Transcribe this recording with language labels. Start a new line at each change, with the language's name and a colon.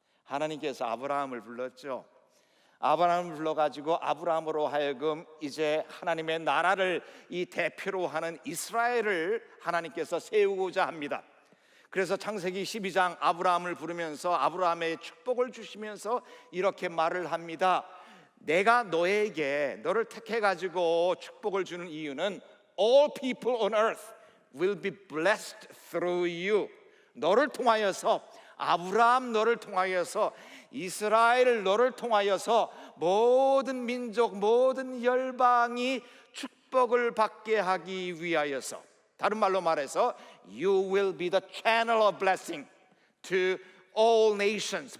Korean: 하나님께서 아브라함을 불렀죠. 아브라함을 불러가지고 아브라함으로 하여금 이제 하나님의 나라를 이 대표로 하는 이스라엘을 하나님께서 세우고자 합니다. 그래서 창세기 12장 아브라함을 부르면서 아브라함의 축복을 주시면서 이렇게 말을 합니다. 내가 너를 택해가지고 축복을 주는 이유는
English: all people on earth will be blessed through you.
Korean: 너를 통하여서, 아브라함 너를 통하여서, 이스라엘 너를 통하여서 모든 민족, 모든 열방이 축복을 받게 하기 위하여서, 다른 말로 말해서
English: You will be the channel of blessing to all nations.